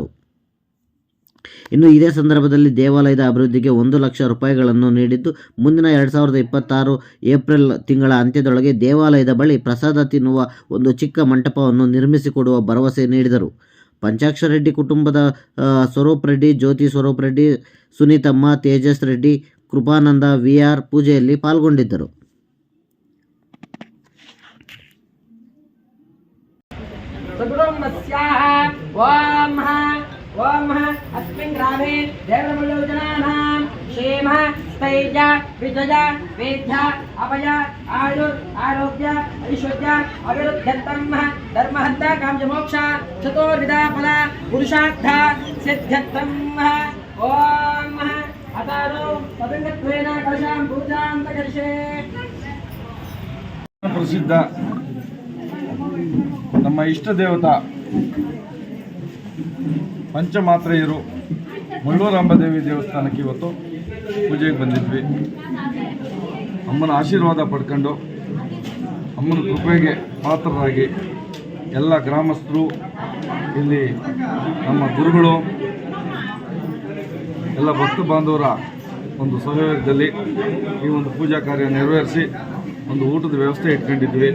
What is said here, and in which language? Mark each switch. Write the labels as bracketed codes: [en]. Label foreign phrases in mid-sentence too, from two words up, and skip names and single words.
[kn] ಇನ್ನು ಇದೇ ಸಂದರ್ಭದಲ್ಲಿ ದೇವಾಲಯದ ಅಭಿವೃದ್ಧಿಗೆ 1 ಲಕ್ಷ ರೂಪಾಯಿಗಳನ್ನು ನೀಡಿದ್ದು, ಮುಂದಿನ 2026 ಏಪ್ರಿಲ್ ತಿಂಗಳ ಅಂತ್ಯದೊಳಗೆ ದೇವಾಲಯದ ಬಳಿ ಪ್ರಸಾದ ತಿನ್ನುವ ಒಂದು ಚಿಕ್ಕ ಮಂಟಪವನ್ನು ನಿರ್ಮಿಸಿಕೊಡುವ ಭರವಸೆ ನೀಡಿದರು. ಪಂಚಾಕ್ಷರ ರೆಡ್ಡಿ ಕುಟುಂಬದ ಸ್ವರೂಪ್ ರೆಡ್ಡಿ, ಜ್ಯೋತಿ ಸ್ವರೂಪ್ ರೆಡ್ಡಿ, ಸುನೀತಮ್ಮ, ತೇಜಸ್ ರೆಡ್ಡಿ, ಕೃಪಾನಂದ ವಿಆರ್ ಪೂಜೆಯಲ್ಲಿ ಪಾಲ್ಗೊಂಡಿದ್ದರು. [sa] ओम अस्मिन् ग्रामे देवरमल्लूजनानां क्षेमः, स्थैर्य, विजय, वेद्य, अभय, आयुर्, आरोग्य, ऐश्वर्य, अभिवृद्ध्यर्थं धर्महत्त काममोक्ष चतुर्विधा फल पुरुषार्थ सिद्ध्यर्थं ओम अतारो पतंगत्वेन कलशां पूजां करिष्ये. [kn] प्रसिद्ध ನಮ್ಮ ಇಷ್ಟ ದೇವತಾ ಪಂಚಮಾತ್ರೆಯರು ಮಳ್ಳೂರಂಬ ದೇವಿ ದೇವಸ್ಥಾನಕ್ಕೆ ಇವತ್ತು ಪೂಜೆಗೆ ಬಂದಿದ್ವಿ. ಅಮ್ಮನ ಆಶೀರ್ವಾದ ಪಡ್ಕೊಂಡು ಅಮ್ಮನ ಕೃಪೆಗೆ ಪಾತ್ರರಾಗಿ ಎಲ್ಲ ಗ್ರಾಮಸ್ಥರು, ಇಲ್ಲಿ ನಮ್ಮ ಗುರುಗಳು, ಎಲ್ಲ ಭಕ್ತ ಬಾಂಧವರ ಒಂದು ಸಹಯೋಗದಲ್ಲಿ ಈ ಒಂದು ಪೂಜಾ ಕಾರ್ಯ ನೆರವೇರಿಸಿ ಒಂದು ಊಟದ ವ್ಯವಸ್ಥೆ ಇಟ್ಕೊಂಡಿದ್ವಿ.